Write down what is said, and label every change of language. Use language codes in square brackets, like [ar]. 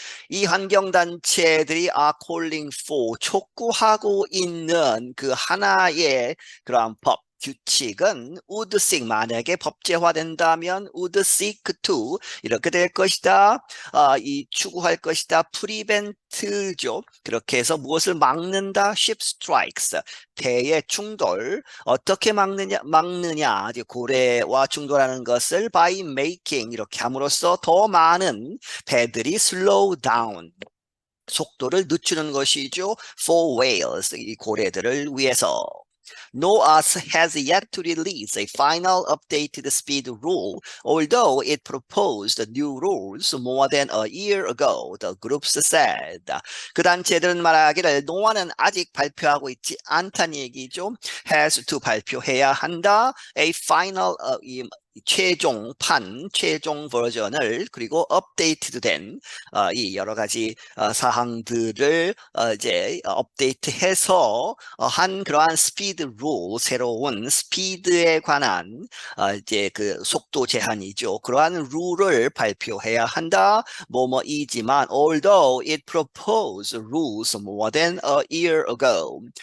[ko] 이 환경단체들이 [en] are calling for, [ko] 촉구하고 있는 그 하나의 그러한 법, 규칙은 would seek, 만약에 법제화된다면 [en] would seek to, [ko] 이렇게 될 것이다. 이 추구할 것이다. prevent죠. 그렇게 해서 무엇을 막는다? [en] ship strikes, [ko] 배의 충돌. 어떻게 막느냐? 고래와 충돌하는 것을 [en] by making, [ko] 이렇게 함으로써 더 많은 배들이 [en] slow down, [ko] 속도를 늦추는 것이죠. [en] for whales, [ko] 이 고래들을 위해서. [en] NOAA has yet to release a final updated speed rule, although it proposed new rules more than a year ago, the groups said. [ko] 그 단체들은 말하기를 노아는 아직 발표하고 있지 않다는 얘기죠. has to 발표해야 한다. A final 최종 버전을 그리고 업데이트된 이 여러 가지 사항들을 이제 업데이트해서 한 그러한 스피드 룰, 새로운 스피드에 관한 이제 그 속도 제한이죠. 그러한 룰을 발표해야 한다. 뭐뭐이지만 [en] although it proposed rules more than a year ago.